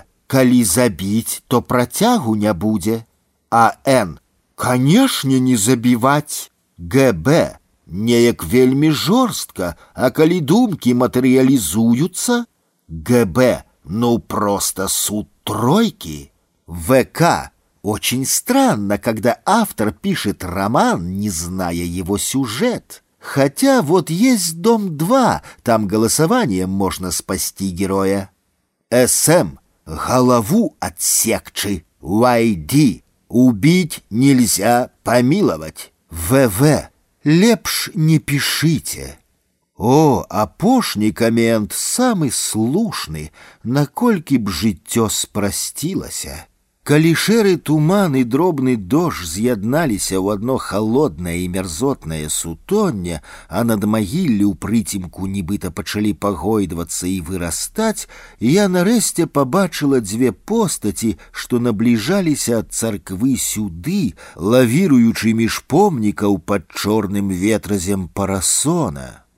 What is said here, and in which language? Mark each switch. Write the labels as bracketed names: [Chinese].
[Belarusian] Калі забіць, то працягу не будзе. АН. Канешне, не забіваць. ГБ. Неяк вельмі жорстка, а калі думкі матэрыялізуюцца? ГБ. Ну, просто суд тройкі. ВК. [Russian] Очень странно, когда автор пишет роман, не зная его сюжет. Хотя вот есть «Дом-2», там голосованием можно спасти героя. СМ. Голову отсекчи. YD. Убить нельзя, помиловать. ВВ. [Rusyn] Лепш не пишите. О, апошний коммент самый слушный, накольки б житё спростилося. [Belarusian] Калі шэры туман і дробны дождж з'ядналіся ў адно халоднае і мярзотнае сутонне, а над магіллі ў прыцемку нібыта пачалі пагойдвацца і вырастаць, я нарэшце пабачыла дзве постаці, што набліжаліся ад царквы сюды, лавіруючы між помнікаў пад чорным ветразем парасона.